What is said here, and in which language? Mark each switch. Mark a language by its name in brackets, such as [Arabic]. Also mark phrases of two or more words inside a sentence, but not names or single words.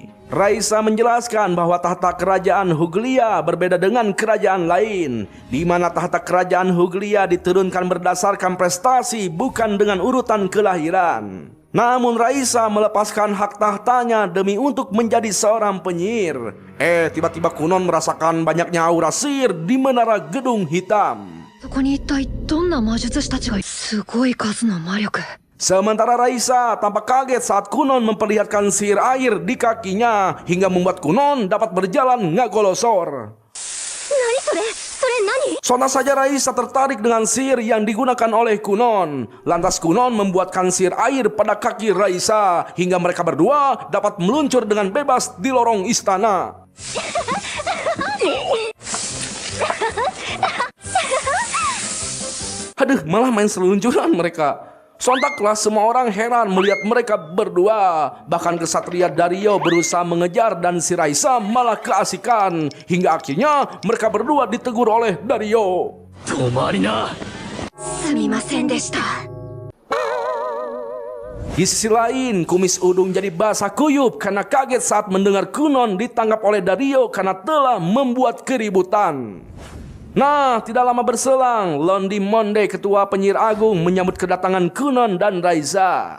[Indonesian] Raisa menjelaskan bahwa tahta kerajaan Huglia berbeda dengan kerajaan lain, di mana tahta kerajaan Huglia diturunkan berdasarkan prestasi bukan dengan urutan kelahiran. Namun Raisa melepaskan hak tahtanya demi untuk menjadi seorang penyihir. Tiba-tiba Kunon merasakan banyaknya aura sihir di menara gedung hitam. [Japanese] そこに一体どんな魔術師たちがすごい数の魔力 [Indonesian] Sementara Raisa tampak kaget saat Kunon memperlihatkan sihir air di kakinya hingga membuat Kunon dapat berjalan ngagolosor. [Japanese] 何それ何 [Indonesian] Sontak saja Raisa tertarik dengan sihir yang digunakan oleh Kunon. Lantas Kunon membuatkan sihir air pada kaki Raisa hingga mereka berdua dapat meluncur dengan bebas di lorong istana. Aduh, malah main seluncuran mereka. Sontaklah semua orang heran melihat mereka berdua. Bahkan kesatria Dario berusaha mengejar dan si Raisa malah keasikan. Hingga akhirnya mereka berdua ditegur oleh Dario. [Japanese] 止まりな。すみませんでした [Indonesian] Di sisi lain, kumis Udung jadi basah kuyup karena kaget saat mendengar Kunon ditangkap oleh Dario karena telah membuat keributan. Nah, tidak lama berselang, Londi Monde, ketua penyihir agung, menyambut kedatangan Kunon dan Raisa.